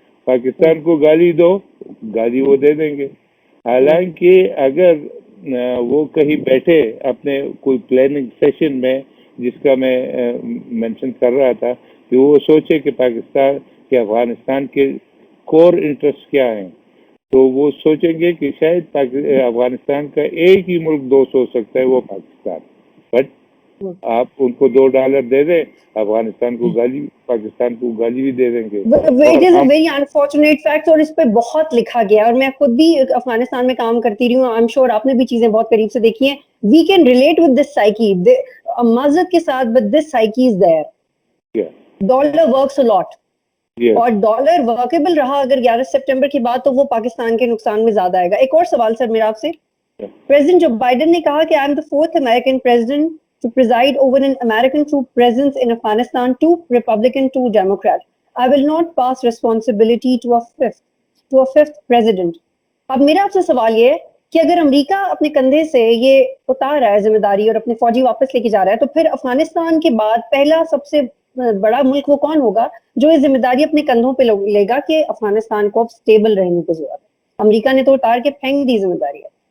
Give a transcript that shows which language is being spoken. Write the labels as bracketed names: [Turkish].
[Urdu] پاکستان کو گالی دو, گالی وہ دے دیں گے. حالانکہ اگر وہ کہیں بیٹھے اپنے کوئی پلاننگ سیشن میں, جس کا میں مینشن کر رہا تھا, کہ وہ سوچے کہ پاکستان کے افغانستان کے کور انٹرسٹ کیا ہیں, تو وہ سوچیں گے کہ شاید افغانستان کا ایک ہی ملک دوست ہو سکتا ہے, وہ پاکستان. بٹ آپ ان کو $2 دے دیں, افغانستان کو گالی, پاکستان کو گالی بھی دے دیں گے. [English] It is a very unfortunate fact, [Urdu] اور اس پہ بہت لکھا گیا, اور میں خود بھی افغانستان میں کام کرتی رہی ہوں. [English] I'm sure [Urdu] آپ نے بھی چیزیں بہت قریب سے دیکھی ہیں. [English] We can relate with this psyche, [Urdu] معذرت کے ساتھ, [English] but this psyche is there. Dollar works a lot. [Urdu] اور ڈالر ورکیبل رہا اگر 11 سپٹمبر کے بعد, تو وہ پاکستان کے نقصان میں زیادہ آئے گا. ایک اور سوال سر میرا آپ سے. پریزیڈنٹ جو بائیڈن نے کہا کہ [English] I am the 4th American president to preside over an American troop presence in Afghanistan, 2 Republican, 2 Democrat. I will not pass responsibility to a fifth president. [Urdu] اب میرا آپ سے سوال یہ ہے کہ اگر امریکہ اپنے کندھے سے یہ اتار رہا ہے ذمہ داری اور اپنے فوجی واپس لے کے جا رہا ہے, تو پھر افغانستان کے بعد پہلا سب سے بڑا ملک وہ کون ہوگا جو یہ ذمہ داری اپنے کندھوں پہ لے گا کہ افغانستان کو اب اسٹیبل رہنے کی ضرورت ہے؟ امریکہ نے تو اتار کے پھینک دی ذمہ داری ہے.